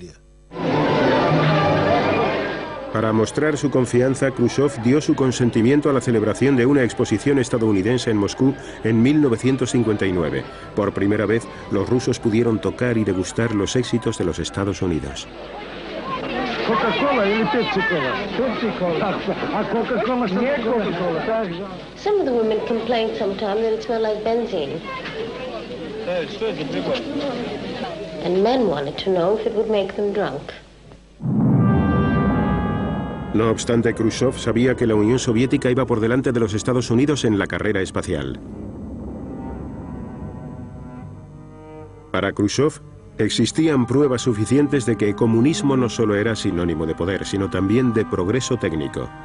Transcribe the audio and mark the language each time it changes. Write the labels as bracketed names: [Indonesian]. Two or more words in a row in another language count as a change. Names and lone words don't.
[Spanish] Para mostrar su confianza, Khrushchev dio su consentimiento a la celebración de una exposición estadounidense en Moscú en 1959. Por primera vez, los rusos pudieron tocar y degustar los éxitos de los Estados Unidos. [Russian] ¿Coca-Cola или Pepsi-Cola? Pepsi-Cola. ¿A Coca-Cola? Coca-Cola. [English] Some of the women complained sometimes that it smelled like benzene. And men wanted to know if it would make them drunk. [Spanish] No obstante, Khrushchev sabía que la Unión Soviética iba por delante de los Estados Unidos en la carrera espacial. Para Khrushchev, existían pruebas suficientes de que el comunismo no solo era sinónimo de poder, sino también de progreso técnico.